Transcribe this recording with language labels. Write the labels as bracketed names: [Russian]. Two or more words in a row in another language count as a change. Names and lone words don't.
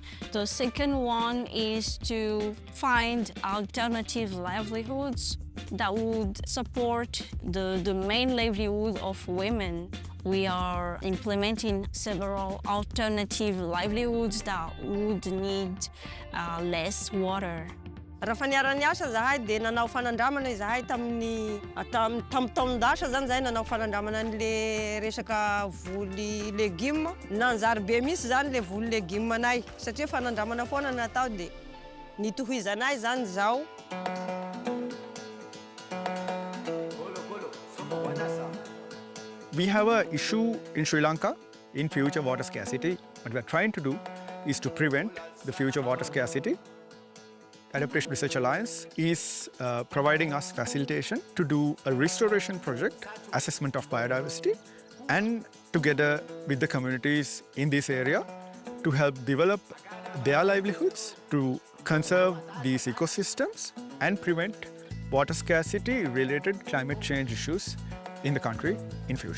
[English] The second one is to find alternative livelihoods that would support the main livelihood of women. We are implementing several alternative livelihoods that would need less water. [Malagasy] Raha faniarany asa zahay dia nanao fanandramana zahay tamin'ny tamin-taon-dasa zany zahay nanao fanandramana an'le resaka voly légumes. Nanjary be mihitsy zany le voly légumes anay satria fanandramana foana natao dia nitohizanay zany zao. [English] We have an issue in Sri Lanka in future water scarcity. What we are trying to do is to prevent the future water scarcity. Adaptation Research Alliance is providing us facilitation to do a restoration project, assessment of biodiversity, and together with the communities in this area to help develop their livelihoods, to conserve these ecosystems and prevent water scarcity related climate change issues in the country in future.